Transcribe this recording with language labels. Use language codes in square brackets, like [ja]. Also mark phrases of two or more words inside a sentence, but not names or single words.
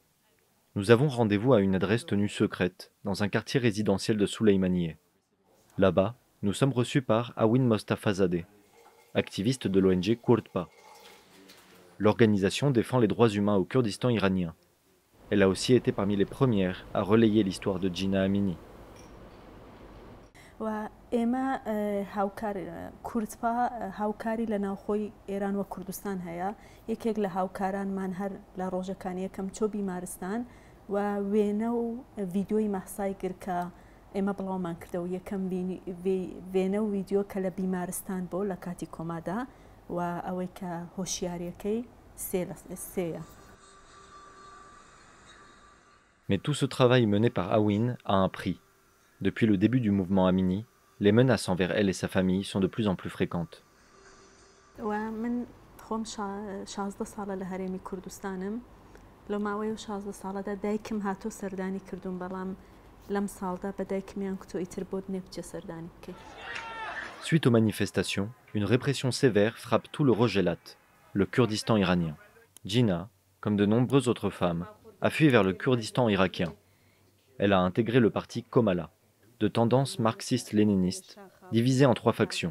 [fr] Nous avons rendez-vous à une adresse tenue secrète, dans un quartier résidentiel de Soleimaniye. Là-bas, nous sommes reçus par Awin Mostafazadeh, activiste de l'ONG Kurdpa. L'organisation défend les droits humains au Kurdistan iranien. Elle a aussi été parmi les premières à relayer l'histoire de Jina Amini. [ckb] و ئێمە کورتپا هاوکاری لە ناوخۆی ئێران و کوردستان هەیە یەکێک لە هاوکارانمان هەر لە ڕۆژەکانی یەکەم چۆ بیمارستان و وێنە و ڤیددیۆی مەحسای کرد کە ئێمە بڵاومان کردە و یەکەم وێنە و ڤیددیۆ کە لە بیمارستان بۆ لە کاتی کۆمادا و ئەوەی کە هۆشیاریەکەی سێیە. [fr] Mais tout ce travail mené par Awin a un prix. Depuis le début du mouvement Amini, les menaces envers elle et sa famille sont de plus en plus fréquentes. [ckb] من خۆم 16 ساڵە لە هەرێمی کوردستانم لە ماوەی و 16 ساڵەدا دایکم هاتۆ سەردانی کردوون بەڵام لەم ساڵدا بە دایکمیان کتۆ ئیتر بۆ نێبچە سەردانی بکەیت. [fr] Suite aux manifestations, une répression sévère frappe tout le Rojhelat, le Kurdistan iranien. Jina, comme de nombreuses autres femmes, a fui vers le Kurdistan irakien. Elle a intégré le parti Komala, de tendance marxiste-léniniste, divisé en 3 factions.